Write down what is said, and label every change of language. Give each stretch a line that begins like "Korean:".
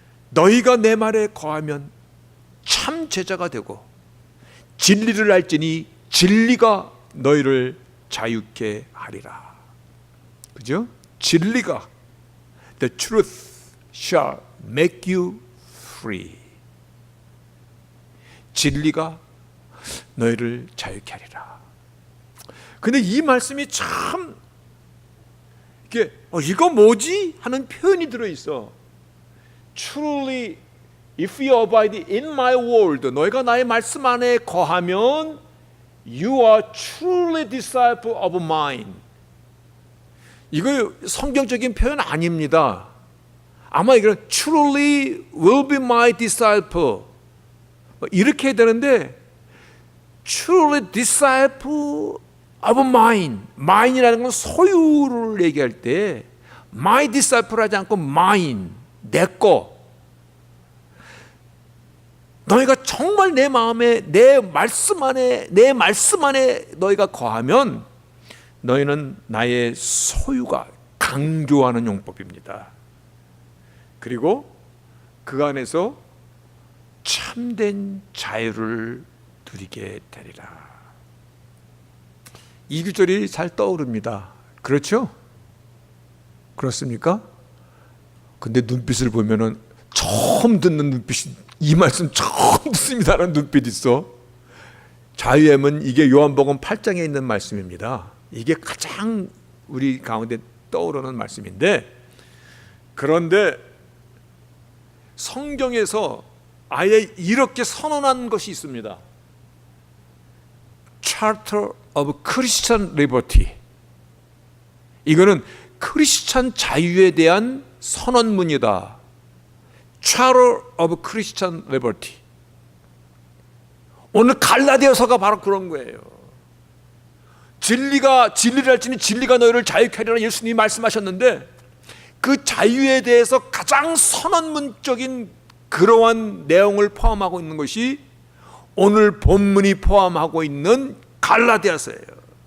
Korean: 너희가 내 말에 거하면 참 제자가 되고 진리를 알지니 진리가 너희를 자유케 하리라. 그죠? 진리가,
English: the truth shall make you free.
Korean: 진리가 너희를 자유케 하리라. 근데 이 말씀이 참 이게 이거 뭐지? 하는 표현이 들어있어.
English: Truly, if you abide in my word,
Korean: 너희가 나의 말씀 안에 거하면
English: you are truly disciple of mine.
Korean: 이거 성경적인 표현 아닙니다. 아마 이건
English: truly will be my disciple
Korean: 이렇게 해야 되는데,
English: truly disciple of mine.
Korean: mine이라는 건 소유를 얘기할 때
English: my disciple
Korean: 하지 않고 mine, 내 거. 너희가 정말 내 마음에, 내 말씀 안에 너희가 거하면 너희는 나의 소유가, 강조하는 용법입니다. 그리고 그 안에서 참된 자유를 누리게 되리라. 이 구절이 잘 떠오릅니다. 그렇죠? 그렇습니까? 근데 눈빛을 보면은 처음 듣는 눈빛이, 이 말씀 처음 듣습니다라는 눈빛이 있어. 자유함은 이게 요한복음 8장에 있는 말씀입니다. 이게 가장 우리 가운데 떠오르는 말씀인데, 그런데 성경에서 아예 이렇게 선언한 것이 있습니다.
English: Charter of Christian Liberty.
Korean: 이거는 크리스찬 자유에 대한 선언문이다.
English: Charter of Christian Liberty.
Korean: 오늘 갈라디아서가 바로 그런 거예요. 진리를 할지니 진리가 너희를 자유케 하리라 예수님이 말씀하셨는데, 그 자유에 대해서 가장 선언문적인 그러한 내용을 포함하고 있는 것이 오늘 본문이 포함하고 있는 갈라디아서예요.